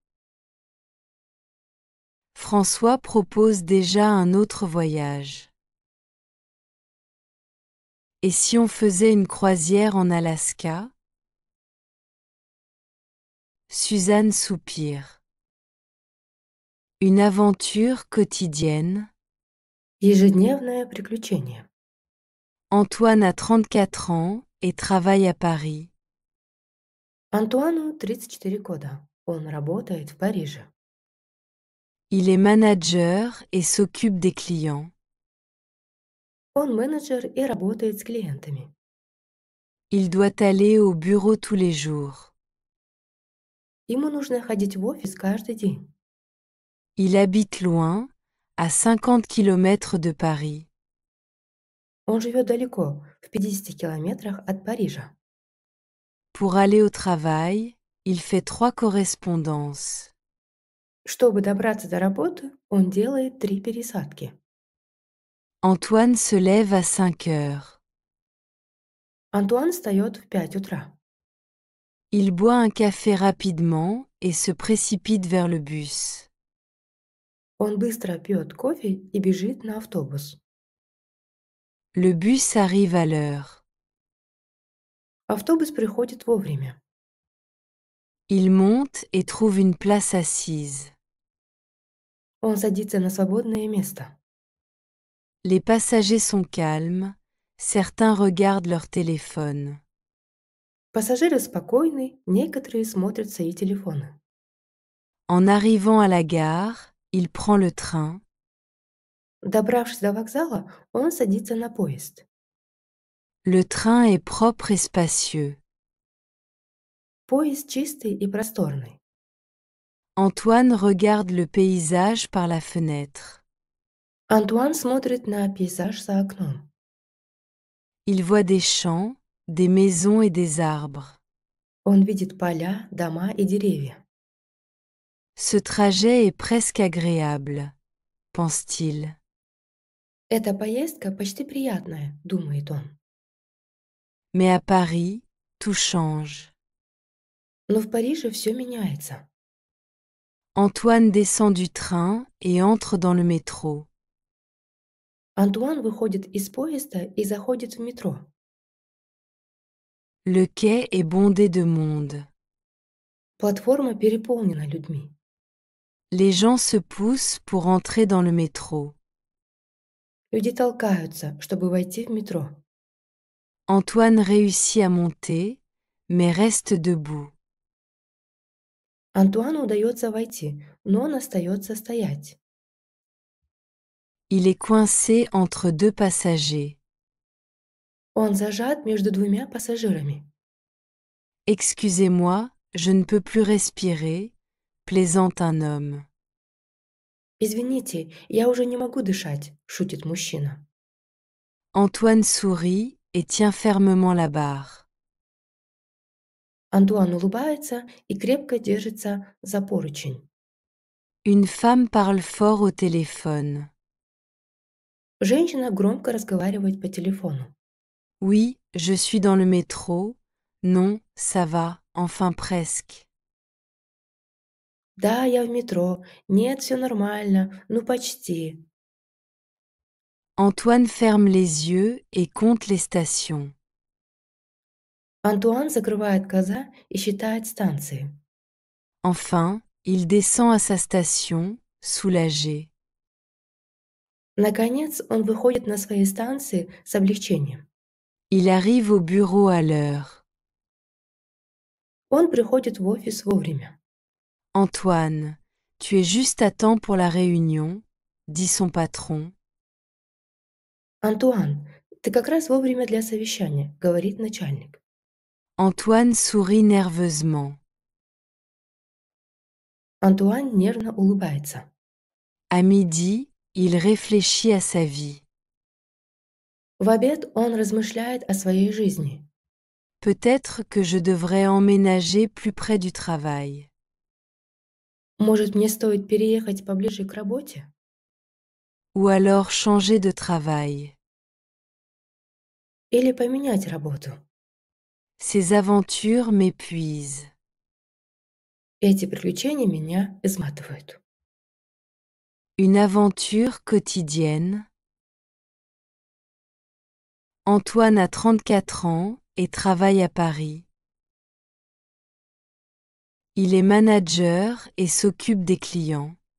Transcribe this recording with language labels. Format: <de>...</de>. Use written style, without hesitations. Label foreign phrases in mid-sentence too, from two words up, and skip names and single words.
<fr>François propose déjà un autre voyage. Et si on faisait une croisière en Alaska? Suzanne soupire. Une aventure quotidienne.</fr> <ru>Ежедневное приключение.</ru> <fr>Antoine a 34 ans et travaille à Paris.</fr> <ru>Антуану 34 года. Он работает в Париже.</ru> <fr>Il est manager et s'occupe des clients.</fr> <ru>Он менеджер и работает с клиентами.</ru> <fr>Il doit aller au bureau tous les jours.</fr> <ru>Ему нужно ходить в офис каждый день.</ru> <fr>Il habite loin, à 50 km de Paris.</fr> <ru>Он живет далеко, в 50 километрах от Парижа.</ru> <fr>Pour aller au travail, il fait 3 correspondances.</fr> <ru>Чтобы добраться до работы, он делает 3 пересадки.</ru> <fr>Antoine se lève à 5 heures.</fr> <ru>Антуан встает в 5 утра.</ru> <fr>Il boit un café rapidement et se précipite vers le bus.</fr> <ru>Он быстро пьет кофе и бежит на автобус.</ru> <fr>Le bus arrive à l'heure.</fr> <ru>Автобус приходит вовремя.</ru> <fr>Il monte et trouve une place assise.</fr> <ru>Он садится на свободное место.</ru> <fr>Les passagers sont calmes, certains regardent leur téléphone.</fr> <ru>Пассажиры спокойны, некоторые смотрят свои телефоны.</ru> <fr>En arrivant à la gare, il prend le train.</fr> <ru>Добравшись до вокзала, он садится на поезд.</ru> <fr>Le train est propre et spacieux.</fr> <ru>Поезд чистый и просторный.</ru> <fr>Antoine regarde le paysage par la fenêtre.</fr> <ru>Антуан смотрит на пейзаж за окном.</ru> <fr>Il voit des champs, des maisons et des arbres.</fr> <ru>Он видит поля, дома и деревья.</ru> <fr>Ce trajet est presque agréable, pense-t-il.</fr> <ru>Эта поездка почти приятная, думает он.</ru> <fr>Mais à Paris, tout change.</fr> <ru>Но в Париже все меняется.</ru> <fr>Antoine descend du train et entre dans le métro.</fr> <ru>Антуан выходит из поезда и заходит в метро.</ru> <fr>Le quai est bondé de monde.</fr> <ru>Платформа переполнена людьми.</ru> <fr>Les gens se poussent pour entrer dans le métro.</fr> <ru>Люди толкаются, чтобы войти в метро.</ru> <fr>Antoine réussit à monter, mais reste debout.</fr> <ru>Антуану удается войти, но он остается стоять.</ru> <fr>Il est coincé entre 2 passagers.</fr> <ru>Он зажат между двумя пассажирами.</ru> <fr>Excusez-moi, je ne peux plus respirer, plaisante un homme.</fr> <ru>«Извините, я уже не могу дышать», — шутит мужчина.</ru> <fr>Antoine sourit et tient fermement la barre.</fr> <ru>Антуан улыбается и крепко держится за поручень.</ru> <fr>Une femme parle fort au téléphone.</fr> <ru>Женщина громко разговаривает по телефону.</ru> <fr>Oui, je suis dans le métro. Non, ça va, enfin presque.</fr> <ru>Да, я в метро. Нет, все нормально. Ну, почти.</ru> <fr>Antoine ferme les yeux et compte les stations.</fr> <ru>Антуан закрывает глаза и считает станции.</ru> <fr>Enfin, il descend à sa station, soulagé.</fr> <ru>Наконец, он выходит на своей станции с облегчением.</ru> <fr>Il arrive au bureau à l'heure.</fr> <ru>Он приходит в офис вовремя.</ru> <fr>Antoine, tu es juste à temps pour la réunion, dit son patron.</fr> <ru>«Антуан, ты как раз вовремя для совещания», — говорит начальник.</ru> <fr>Antoine sourit nerveusement.</fr> <ru>Антуан нервно улыбается.</ru> <fr>À midi, il réfléchit à sa vie.</fr> <ru>В обед он размышляет о своей жизни.</ru> <fr>Peut-être que je devrais emménager plus près du travail.</fr> <ru>Может, мне стоит переехать поближе к работе?</ru> <fr>Ou alors changer de travail.</fr> <ru>Или поменять работу?</ru> <fr>Ces aventures m'épuisent.</fr> <ru>Эти приключения меня изматывают.</ru> <fr>Une aventure quotidienne. Antoine a 34 ans et travaille à Paris. Il est manager et s'occupe des clients.</fr>